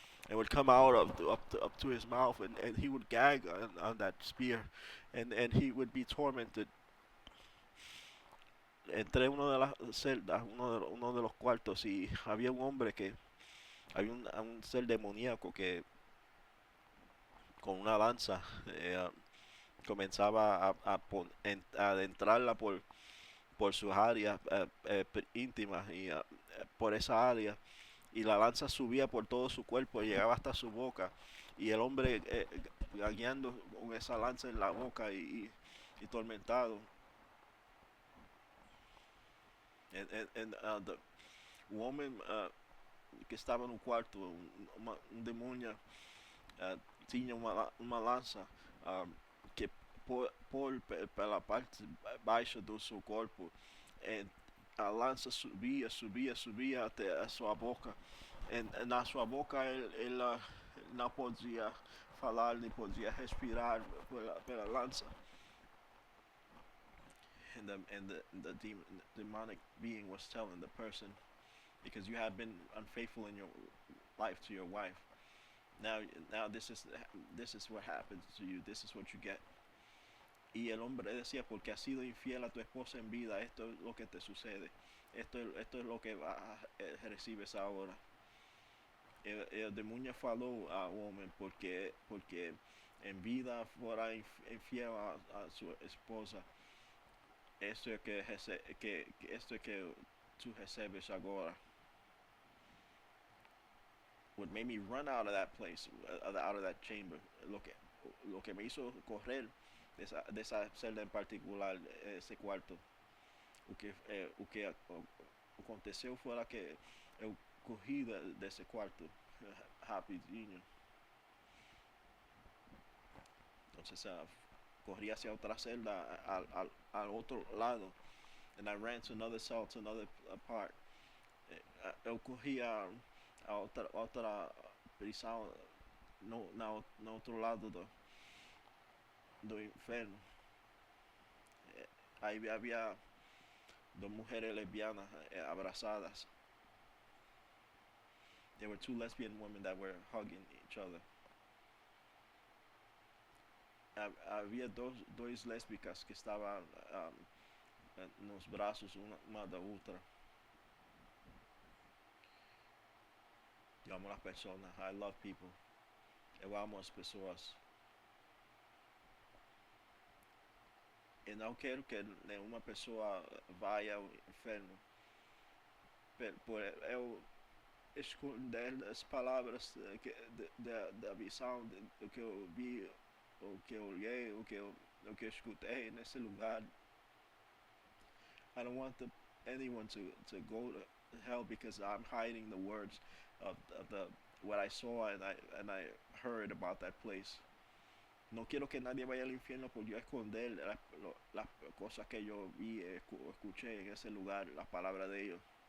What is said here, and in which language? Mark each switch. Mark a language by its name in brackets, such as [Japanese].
[English] It would come out up to his mouth, and he would gag on that spear, and he would be tormented. [Spanish] Entré en una de las celdas, uno de los cuartos, y había un hombre había un ser demoníaco que con una lanza comenzaba a adentrarla por sus áreas íntimas y por esa área, y la lanza subía por todo su cuerpo y llegaba hasta su boca, y el hombre gagueando con esa lanza en la boca y tormentado. [English] And the woman [Portuguese] que estava no quarto, um demônio tinha uma lança que pela parte baixa do seu corpo, eh, a lança subia, subia, subia até a sua boca. Na sua boca ele não podia falar, nem podia respirar pela lança. [English] And the demonic being was telling the person, because you have been unfaithful in your life to your wife. Now, now this is what happens to you. This is what you get. [Spanish] Y el hombre decía, porque has sido infiel a tu esposa en vida, esto es lo que te sucede. Esto es lo que recibes ahora. El demonio [Portuguese] falou ao homem porque em vida fora infiel a sua esposa. [Spanish] Esto es que esto es que tú [Portuguese] recebes agora. [English] What made me run out of that place, out of that chamber, [Spanish] lo que me hizo correr de esa celda en particular, ese cuarto. [Portuguese] O que aconteceu foi que eu corri desse quarto rapidinho. [Spanish] Entonces corrí hacia otra celda al otro lado. [English] And I ran to another cell, to another part. [Portuguese] Eu corri a outra prisão no outro lado do inferno. Aí havia [Spanish] dos mujeres lesbianas abrazadas. [English] There were two lesbian women that were hugging each other. [Portuguese] Havia dois lésbicas que estavam nos braços uma da outra. Eu amo as pessoas. [English] I love people. [Portuguese] Eu amo as pessoas. E não quero que nenhuma pessoa vá ao inferno. Por eu esconder as palavras da visão do que eu vi, o que eu olhei, o que eu escutei nesse lugar. [English] I don't want anyone to go to hell because I'm hiding the words of the what I saw and I heard about that place. [Spanish] No quiero que nadie vaya al infierno por yo esconder las cosas que yo vi, escuché en ese lugar, las palabras de ellos.